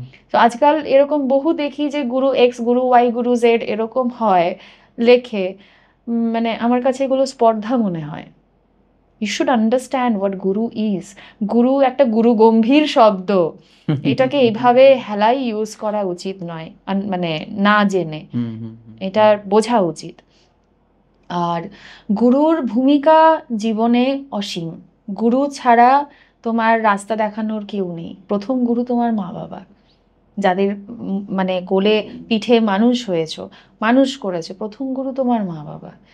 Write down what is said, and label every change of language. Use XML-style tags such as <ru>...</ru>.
<bn>তো আজকাল এরকম বহু দেখি যে গুরু এক্স, গুরু ওয়াই, গুরু জেড এরকম হয় লেখে, মানে আমার কাছে এগুলো স্পর্ধা মনে হয়।</bn> <en>You should understand what Guru is.</en> <bn>Guru একটা গুরু গম্ভীর শব্দ, এটাকে এইভাবে হেলাই ইউজ করা উচিত নয়, মানে না জেনে এটা বোঝা উচিত। আর গুরুর ভূমিকা জীবনে অসীম। গুরু ছাড়া তোমার রাস্তা দেখানোর কেউ নেই। প্রথম গুরু তোমার মা বাবা, যাদের মানে কোলে পিঠে মানুষ হয়েছো, মানুষ করেছে, প্রথম গুরু তোমার মা বাবা।</bn>